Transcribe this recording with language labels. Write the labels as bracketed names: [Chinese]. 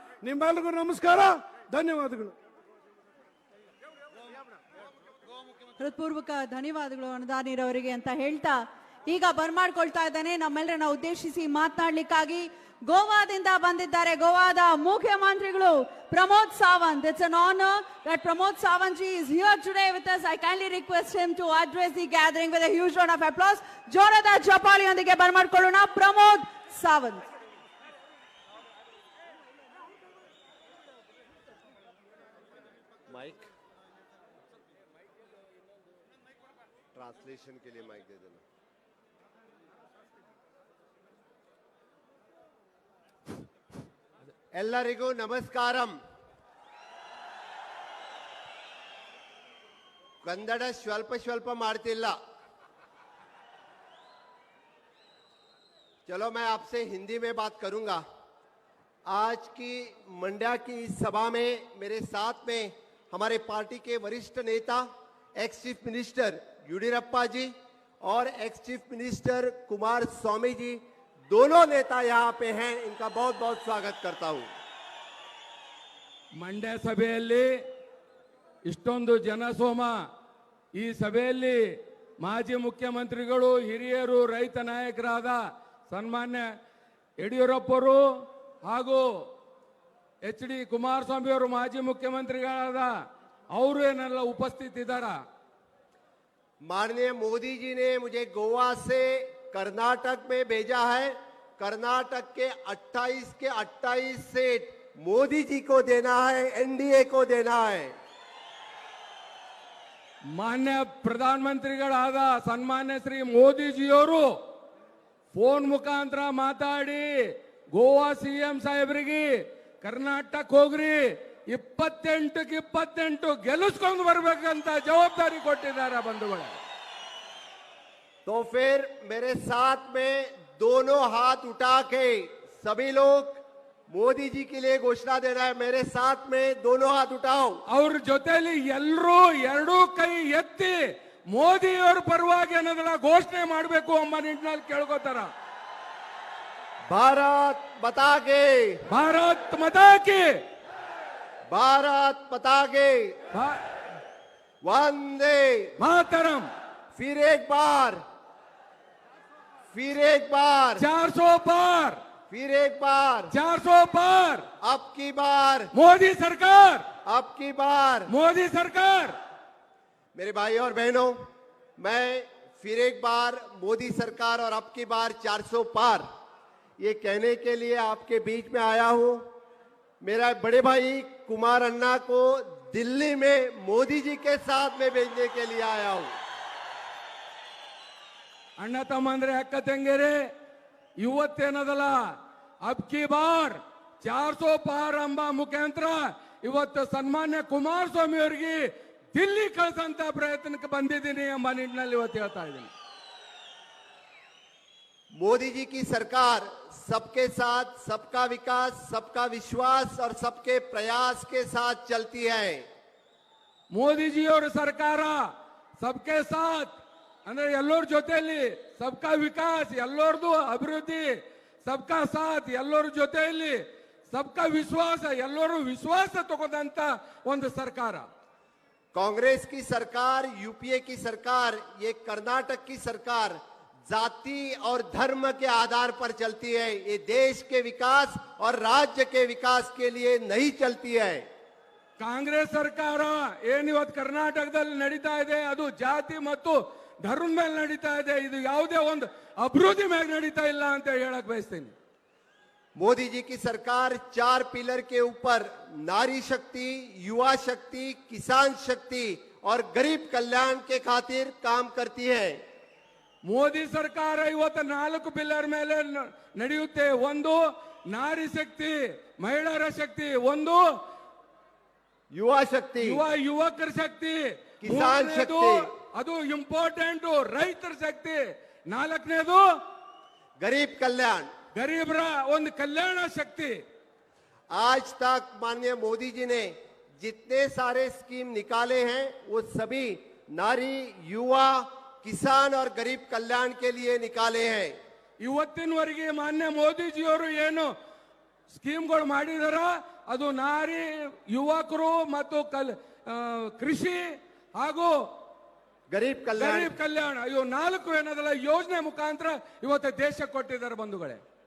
[Kannada] ನಿಮ್ಮೆಲ್ಲರಿಗೂ ನಮಸ್ಕಾರ, ಧನ್ಯವಾದಗಳು. ಹೃತ್ಪೂರ್ವಕ ಧನ್ಯವಾದಗಳು ಅನುದಾನಿರವರಿಗೆ ಅಂತ ಹೇಳ್ತಾ ಈಗ ಬರ್ಮಾಡ್ಕೊಳ್ತಾ ಇದ್ದಾನೆ ನಮ್ಮೆಲ್ಲರನ್ನ ಉದ್ದೇಶಿಸಿ ಮಾತನಾಡ್ಲಿಕ್ಕಾಗಿ ಗೋವಾದಿಂದ ಬಂದಿದ್ದಾರೆ ಗೋವಾದ ಮುಖ್ಯಮಂತ್ರಿಗಳು Pramod Sawant. [English] It's an honor that Pramod Sawant ji is here today with us. I kindly request him to address the gathering with a huge round of applause. [Kannada] ಜೋರದ ಚಪ್ಪಾಳಿಯೊಂದಿಗೆ ಬರ್ಮಾಡ್ಕೊಳ್ಳೋಣ Pramod Sawant. [Hindi] Mic translation के लिए माइक दे देना. [Kannada] ಎಲ್ಲರಿಗೂ ನಮಸ್ಕಾರಂ. ಕನ್ನಡ ಸ್ವಲ್ಪ ಸ್ವಲ್ಪ ಮಾಡ್ತಿಲ್ಲ. [Hindi] चलो मैं आपसे हिंदी में बात करूंगा. आज की मंड्या की इस सभा में मेरे साथ में हमारे पार्टी के वरिष्ठ नेता [English] ex chief minister [Hindi] येडियुरप्पा जी और ex chief minister Kumar Swami ji, दोनों नेता यहाँ पे हैं. इनका बहुत बहुत स्वागत करता हूँ. [Kannada] ಮಂಡ್ಯ ಸಭೆಯಲ್ಲಿ ಇಷ್ಟೊಂದು ಜನಸೋಮ, ಈ ಸಭೆಯಲ್ಲಿ ಮಾಜಿ ಮುಖ್ಯಮಂತ್ರಿಗಳು, ಹಿರಿಯರು, ರೈತ ನಾಯಕರಾದ ಸನ್ಮಾನ್ಯ ಯಡಿಯೂರಪ್ಪರು ಹಾಗೂ ಎಚ್ ಡಿ ಕುಮಾರಸ್ವಾಮಿ ಅವರು ಮಾಜಿ ಮುಖ್ಯಮಂತ್ರಿಗಳಾದ ಅವರು ಏನೆಲ್ಲ ಉಪಸ್ಥಿತಿದ್ದಾರ. [Hindi] माननीय मोदी जी ने मुझे गोवा से कर्नाटक में भेजा है. कर्नाटक के 28 सीट मोदी जी को देना है, एनडीए को देना है. [Kannada] ಮಾನ್ಯ ಪ್ರಧಾನಮಂತ್ರಿಗಳಾದ ಸನ್ಮಾನ್ಯ ಶ್ರೀ ಮೋದಿಜಿಯವರು ಫೋನ್ ಮುಖಾಂತರ ಮಾತಾಡಿ ಗೋವಾ ಸಿಎಂ ಸಾಹೇಬರಿಗೆ ಕರ್ನಾಟಕ ಹೋಗ್ರಿ 28ಕ್ಕೆ 28 ಗೆಲ್ಲಿಸ್ಕೊಂಡು ಬರ್ಬೇಕಂತ ಜವಾಬ್ದಾರಿ ಕೊಟ್ಟಿದ್ದಾರೆ ಬಂಧುಗಳೇ. [Hindi] तो फिर मेरे साथ में दोनों हाथ उठा के सभी लोग मोदी जी के लिए घोषणा देना है. मेरे साथ में दोनों हाथ उठाओ. [Kannada] ಅವ್ರ ಜೊತೆಲಿ ಎಲ್ಲರೂ ಎರಡೂ ಕೈ ಎತ್ತಿ ಮೋದಿಯವರ ಪರವಾಗಿ ಅನ್ನೋದನ್ನ ಘೋಷಣೆ ಮಾಡಬೇಕು ಎಂಬ ನಿಟ್ಟಿನಲ್ಲಿ ಕೇಳ್ಕೋತಾರ. [Hindi] भारत बता के, ಭಾರತ್ ಮಾತಾ ಕಿ, भारत बता के, वंदे ಮಾತರಂ. फिर एक बार, फिर एक बार, 400 पार, फिर एक बार, 400 पार. अब की बार, मोदी सरकार, अब की बार. मोदी सरकार. मेरे भाई और बहनों, मैं फिर एक बार मोदी सरकार और अब की बार 400 पार ये कहने के लिए आपके बीच में आया हूं. मेरा बड़े भाई कुमार अन्ना को दिल्ली में मोदी जी के साथ में भेजने के लिए आया हूं. [Kannada] ಅಣ್ಣ ತಮ್ಮಂದ್ರೆ ಅಕ್ಕ ತಂಗಿಯರೇ, ಇವತ್ತೇನದಲ್ಲ [Hindi] ಅಬ್ ಕಿ ಬಾರ್ 400 ಪಾರ್ [Kannada] ಎಂಬ ಮುಖಾಂತರ ಇವತ್ತು ಸನ್ಮಾನ್ಯ ಕುಮಾರಸ್ವಾಮಿ ಅವರಿಗೆ ದಿಲ್ಲಿ ಕಳಿಸಂತ ಪ್ರಯತ್ನಕ್ಕೆ ಬಂದಿದ್ದೀನಿ ಎಂಬ ನಿಟ್ಟಿನಲ್ಲಿ ಇವತ್ತು ಹೇಳ್ತಾ ಇದ್ದೀನಿ. [Hindi] मोदी जी की सरकार सबके साथ, सबका विकास, सबका विश्वास और सबके प्रयास के साथ चलती है. [Kannada] ಮೋದಿಜಿಯವರ ಸರ್ಕಾರ [Hindi] ಸಬ್ಕೆ ಸಾಥ್ [Kannada] ಅಂದ್ರೆ ಎಲ್ಲರ ಜೊತೆಯಲ್ಲಿ, [Hindi] ಸಬ್ಕಾ ವಿಕಾಸ್ [Kannada] ಎಲ್ಲರದು ಅಭಿವೃದ್ಧಿ, [Hindi] ಸಬ್ಕಾ ಸಾಥ್ [Kannada] ಎಲ್ಲರ ಜೊತೆಯಲ್ಲಿ, [Hindi] ಸಬ್ಕಾ ವಿಶ್ವಾಸ [Kannada] ಎಲ್ಲರೂ ವಿಶ್ವಾಸ ತಗೊಂಡಂತ ಒಂದು ಸರ್ಕಾರ. [Hindi] कांग्रेस की सरकार, यूपीए की सरकार, ये कर्नाटक की सरकार जाति और धर्म के आधार पर चलती है. ये देश के विकास और राज्य के विकास के लिए नहीं चलती है. [Kannada] ಕಾಂಗ್ರೆಸ್ ಸರ್ಕಾರ ಏನಿವತ್ತು ಕರ್ನಾಟಕದಲ್ಲಿ ನಡೀತಾ ಇದೆ ಅದು ಜಾತಿ ಮತ್ತು ಧರ್ಮದ ಮೇಲೆ ನಡೀತಾ ಇದೆ. ಇದು ಯಾವುದೇ ಒಂದು ಅಭಿವೃದ್ಧಿ ಮೇಲೆ ನಡೀತಾ ಇಲ್ಲ ಅಂತ ಹೇಳಕ್ ಬಯಸ್ತೀನಿ. [Hindi] मोदी जी की सरकार 4 पिलर के ऊपर नारी शक्ति, युवा शक्ति, किसान शक्ति और गरीब कल्याण के खातिर काम करती है. [Kannada] ಮೋದಿ ಸರ್ಕಾರ ಇವತ್ತು 4 ಪಿಲ್ಲರ್ ಮೇಲೆ ನಡೆಯುತ್ತೆ. ಒಂದು ನಾರಿ ಶಕ್ತಿ, ಮಹಿಳೆಯರ ಶಕ್ತಿ, ಒಂದು [Hindi] युवा शक्ति, [Kannada] ಯುವಕರ ಶಕ್ತಿ, ಕಿಸಾನ್ ಮೂರನೇದು ಶಕ್ತಿ, ಅದು ಇಂಪಾರ್ಟೆಂಟ್ ರೈತರ ಶಕ್ತಿ, ನಾಲ್ಕನೇದು [Hindi] गरीब कल्याण. [Kannada] ಗರೀಬರ ಒಂದು ಕಲ್ಯಾಣ ಶಕ್ತಿ. [Hindi] आज तक माननीय मोदी जी ने जितने सारे स्कीम निकाले हैं वो सभी नारी, युवा, किसान और गरीब कल्याण के लिए निकाले हैं. [Kannada] ಇವತ್ತಿನವರೆಗೆ ಮಾನ್ಯ ಮೋದಿಜಿಯವರು ಏನು ಸ್ಕೀಮ್ಗಳು ಮಾಡಿದಾರ ಅದು ನಾರಿ, ಯುವಕರು ಮತ್ತು ಕೃಷಿ ಹಾಗೂ [Hindi] गरीब कल्याण. [Kannada] ಗರೀಬ್ ಕಲ್ಯಾಣ ಇವು 4 ಏನದಲ್ಲ ಯೋಜನೆ ಮುಖಾಂತರ ಇವತ್ತು ದೇಶ ಕೊಟ್ಟಿದ್ದಾರೆ ಬಂಧುಗಳೇ.